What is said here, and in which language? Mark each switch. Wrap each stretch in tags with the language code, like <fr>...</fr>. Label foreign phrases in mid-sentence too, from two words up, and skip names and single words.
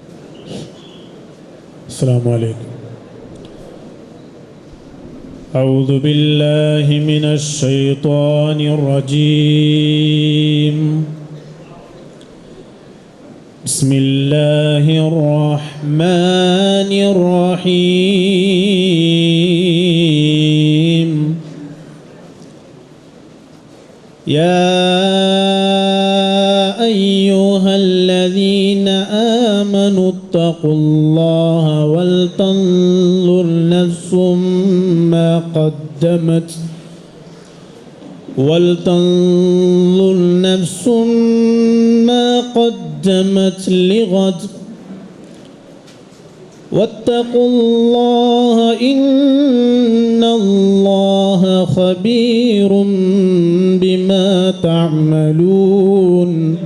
<ar>السلام عليكم. أعوذ بالله من الشيطان الرجيم. بسم الله الرحمن الرحيم. ಯಾ أيها الذين آمنوا اتقوا الله ولتنظر نفس ما قدمت لغد واتقوا الله إن الله خبير بما تعملون.</ar>